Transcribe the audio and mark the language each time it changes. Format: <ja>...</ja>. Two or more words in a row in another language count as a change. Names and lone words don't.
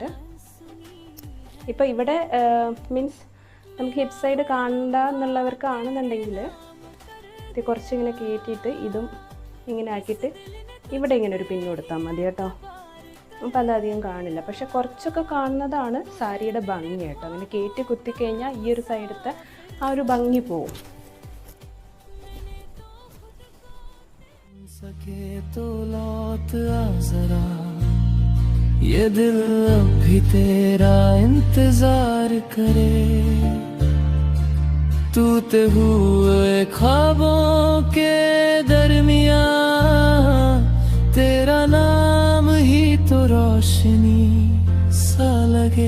<ml>ഇപ്പോൾ ഇവിടെ മീൻസ് നമുക്ക്</ml> <en>hip side</en> <ml>കാണണ്ട എന്നുള്ളവർക്കാണെന്നുണ്ടെങ്കിൽ ഇത് കുറച്ചിങ്ങനെ കയറ്റിയിട്ട് ഇതും ഇങ്ങനെ ആക്കിയിട്ട് ഇവിടെ ഇങ്ങനെ ഒരു പിന്ന് കൊടുത്താൽ മതി കേട്ടോ. അപ്പോൾ അതധികം കാണില്ല, പക്ഷെ കുറച്ചൊക്കെ കാണുന്നതാണ് സാരിയുടെ ഭംഗി കേട്ടോ. അങ്ങനെ കയറ്റി കുത്തിക്കഴിഞ്ഞാൽ ഈ ഒരു സൈഡത്തെ ആ ഒരു ഭംഗി പോവും.</ml> <hi>सके तो लौट आ जरा, ये दिल अब भी तेरा इंतजार करे। टूटे हुए ख्वाबों के दरमिया तेरा नाम ही तो रोशनी सा लगे।</hi>